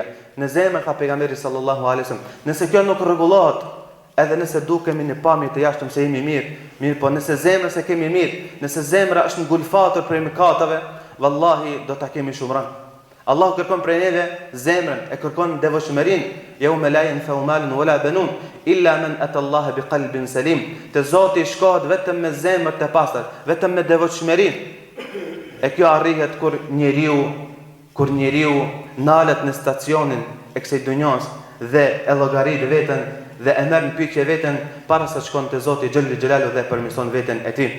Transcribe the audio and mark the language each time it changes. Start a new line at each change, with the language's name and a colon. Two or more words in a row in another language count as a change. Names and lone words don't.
Albanian: Në zemër, ka pejgamberi
Arabic: صلى الله عليه وسلم.
Albanian: Nëse kjo nuk rregullohet, edhe nëse dukemi në pamje të jashtëm se jemi mirë, po nëse zemra se kemi mirë, nëse zemra është ngulfatur prej mëkateve, vallahi do ta kemi shumran. Allah kërkon prej neve zemrën, e kërkon devotshmërinë.
Arabic: يوم لا ينفع مال ولا بنون إلا من أتى الله بقلب سليم.
Albanian: Te Zoti shkohet vetëm me zemër të pastër, vetëm me devotshmërinë. E kjo arrihet kur njeriu nalet në stacionin e kësaj dunjos dhe e llogarit veten dhe e merr në pyetje veten para se shkon te Zoti
Arabic: جل جلاله
Albanian: dhe përmirëson veten e tij.